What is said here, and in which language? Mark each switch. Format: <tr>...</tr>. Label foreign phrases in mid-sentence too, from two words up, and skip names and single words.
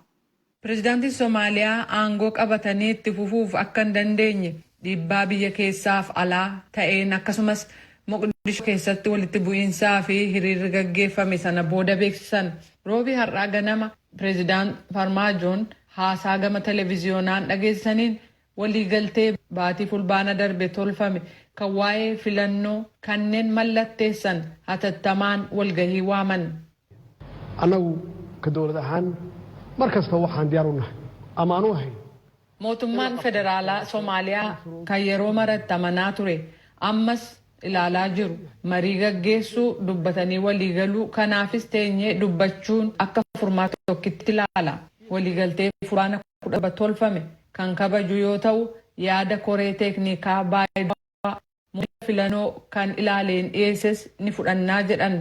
<om>Pireezidaantiin Somaaliyaa aangoo qabatanii itti fufuuf akka hin dandeenye dhiibbaa biyya keessaaf alaa ta'een akkasumas Moqdishoo keessatti walitti bu'iinsaa fi hiriirri gaggeeffame sana booda beeksisan. Roobii har'aa ganama Pireezidaant Farmaajoon haasaa gama televiziyoonaan dhageessaniin waliigaltee baatii fulbaana darbe tolfame kan waa'ee filannoo kanneen mallatteessan hatattamaan walgahii waaman.</om> <so>Anagu ka dowlad ahaan markasta waxaan diyaar u nahay amaanu ahay.</so> <om>Mootummaan federaalaa Somaaliyaa kan yeroo maratti amanaa ture ammas ilaalaa jiru marii gaggeessuu dubbatanii waliigaluu kanaafis teenyee dubbachuun akka furmaata tokkitti ilaala. Waliigaltee fulbaana 10 tolfame kan kabaju yoo ta'u yaada koree teeknikaa baay'ee filannoo kan ilaaleen dhiyeesses ni fudhannaa jedhan.</om>